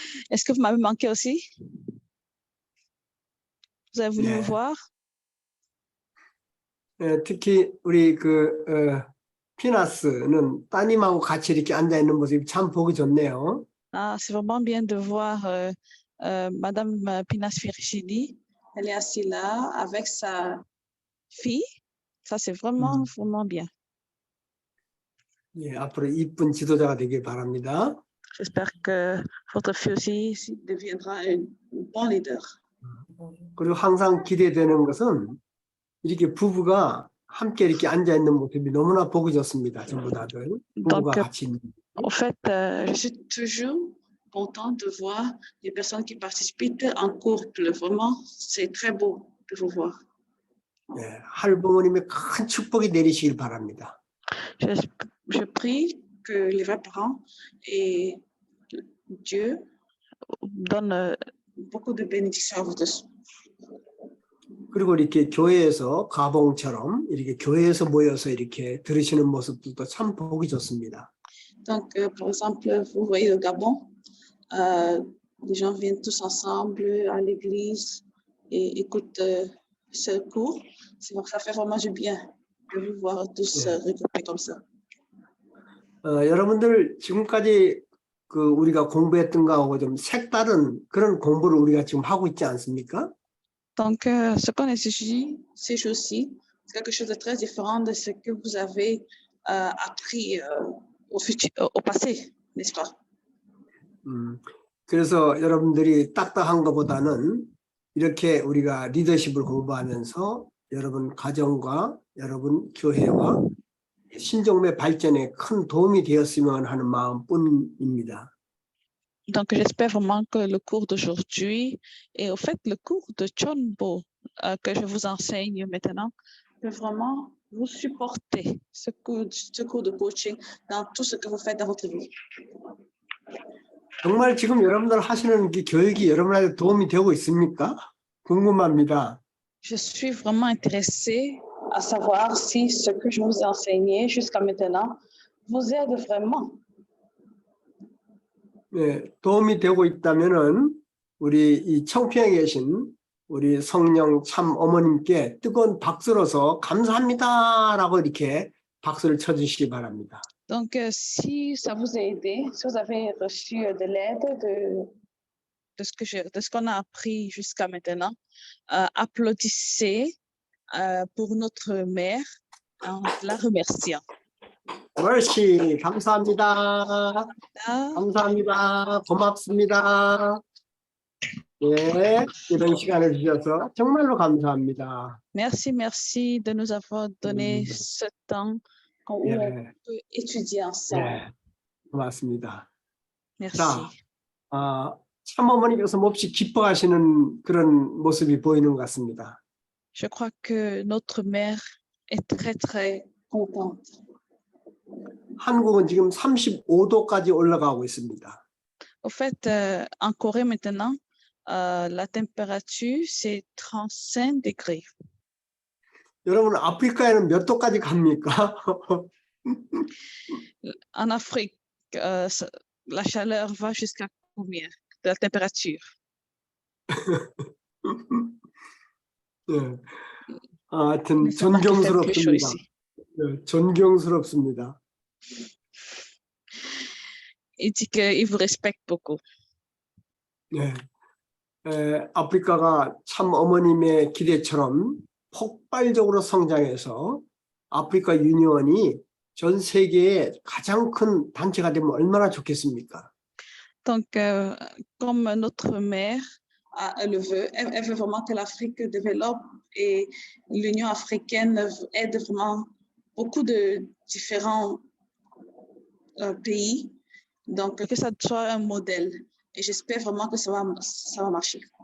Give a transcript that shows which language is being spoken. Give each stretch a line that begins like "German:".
French: Est-ce que vous m'avez manqué aussi? Vous avez voulu me voir?
Korean: 특히 우리 피나스는 따님하고 같이 이렇게 앉아 있는 모습이 참 보기 좋네요.
French: Ah, c'est vraiment bien de voir Madame Pinas Virginie. Elle est assise là avec sa fille. Ça, c'est vraiment, vraiment bien.
Korean: 예, 앞으로 이쁜 지도자가 되길 바랍니다.
French: J'espère que votre fille aussi deviendra un bon leader.
Korean: 그리고 항상 기대되는 것은 이렇게 부부가 함께 이렇게 앉아 있는 모습이 너무나 보기 좋습니다. 전부 다들 부부가
French: Donc,
Korean: 같이 있는.
French: En fait, je suis toujours contente de voir les personnes qui participent en couple. Vraiment, c'est très beau de vous voir.
Korean: 예, 할부모님의 큰 축복이 내리시길 바랍니다.
French: Je prie que les vrais parents et Dieu donnent beaucoup de bénédictions à vous tous.
Korean: 그리고 이렇게 교회에서 가봉처럼 이렇게 교회에서 모여서 이렇게 들으시는 모습들도 참 보기 좋습니다.
French: Donc, par exemple, vous voyez au Gabon, les gens viennent tous ensemble à l'église et écoutent ce cours. Ça fait vraiment du bien de vous voir tous regroupés comme ça.
Korean: 여러분들 지금까지 우리가 공부했던 거하고 좀 색다른 그런 공부를 우리가 지금 하고 있지 않습니까?
French: Donc, ce qu'on étudie ces jours-ci, c'est quelque chose de très différent de ce que vous avez appris au passé, n'est-ce pas?
Korean: 그래서 여러분들이 딱딱한 것보다는 이렇게 우리가 리더십을 공부하면서 여러분 가정과 여러분 교회와 신종의 발전에 큰 도움이 되었으면 하는 마음뿐입니다.
French: Donc, j'espère vraiment que le cours d'aujourd'hui et au fait le cours de Chonbo que je vous enseigne maintenant peut vraiment vous supporter ce cours de coaching dans tout ce que vous faites dans votre vie.
Korean: 정말 지금 여러분들 하시는 이 교육이 여러분한테 도움이 되고 있습니까? 궁금합니다.
French: Je suis vraiment intéressée à savoir si ce que je vous ai enseigné jusqu'à maintenant vous aide vraiment.
Korean: 네, 도움이 되고 있다면은 우리 이 청평에 계신 우리 성령 참 어머님께 뜨거운 박수로서 감사합니다라고 이렇게 박수를 쳐주시기 바랍니다.
French: Donc, si ça vous a aidé, si vous avez reçu de l'aide de ce qu'on a appris jusqu'à maintenant, applaudissez pour notre mère en la remerciant.
Korean: 옳지, 감사합니다. 감사합니다. 고맙습니다. 네, 이런 시간을 주셔서 정말로 감사합니다.
French: Merci, merci de nous avoir donné ce temps où on peut étudier ensemble.
Korean: 네, 고맙습니다.
French: Merci.
Korean: 자, 참어머니께서 몹시 기뻐하시는 그런 모습이 보이는 것 같습니다.
French: Je crois que notre mère est très, très contente.
Korean: 한국은 지금 35도까지 올라가고 있습니다.
French: Au fait, en Corée maintenant, la température, c'est 35 degrés.
Korean: 여러분, 아프리카에는 몇 도까지 갑니까?
French: En Afrique, la chaleur va jusqu'à combien de la température?
Korean: 네. 하여튼
French: Mais ça marque qu'il fait plus chaud
Korean: 존경스럽습니다.
French: ici.
Korean: 네, 존경스럽습니다.
French: Il dit qu'il vous respecte beaucoup.
Korean: 네. 아프리카가 참 어머님의 기대처럼 폭발적으로 성장해서 아프리카 유니언이 전 세계에 가장 큰 단체가 되면 얼마나 좋겠습니까?
French: Donc, comme notre mère le veut, elle veut vraiment que l'Afrique développe et l'Union africaine aide vraiment beaucoup de différents pays. Donc, que ça soit un modèle. Et j'espère vraiment que ça va marcher.